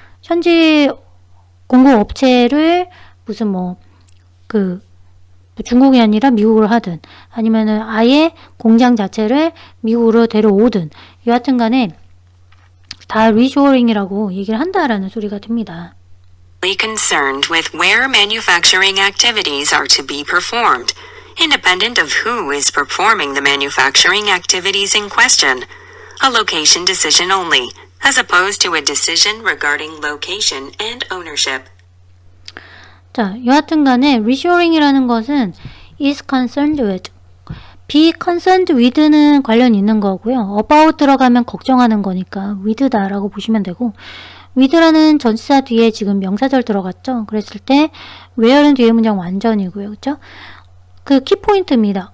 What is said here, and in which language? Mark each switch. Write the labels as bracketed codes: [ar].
[ko] 현지 공급 업체를 무슨 중국이 아니라 미국으로 하든 아니면은 아예 공장 자체를 미국으로 데려오든 여하튼 간에 다 리쇼어링이라고 얘기를 한다라는 소리가 됩니다. [en] Concerned with where manufacturing activities are to be performed, independent of who is performing the manufacturing activities in question. A location decision only, as opposed to a decision regarding location and ownership. [ko] 자, 여하튼 간에 reshoring이라는 것은 is concerned with, be concerned with 는 관련이 있는 거고요. about 들어가면 걱정하는 거니까 with다라고 보시면 되고 with라는 전치사 뒤에 지금 명사절 들어갔죠. 그랬을 때 where는 뒤에 문장 완전이고요. 그렇죠? 그 키포인트입니다.